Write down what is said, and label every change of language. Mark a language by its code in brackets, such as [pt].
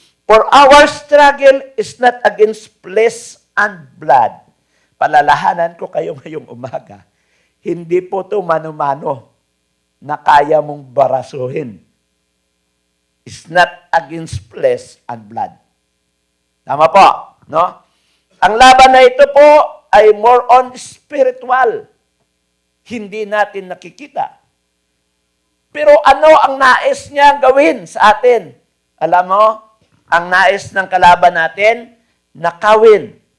[en] For our struggle is not against flesh and blood. [tl] Palalahanan ko kayo ngayong umaga. Hindi po ito mano-mano na kaya mong barasuhin. [en] It's not against flesh and blood. [tl] Tama po, no? Ang laban na ito po ay more on spiritual. Hindi natin nakikita. Pero ano ang nais niya gawin sa atin? Alam mo, ang nais ng kalaban natin, nakawin.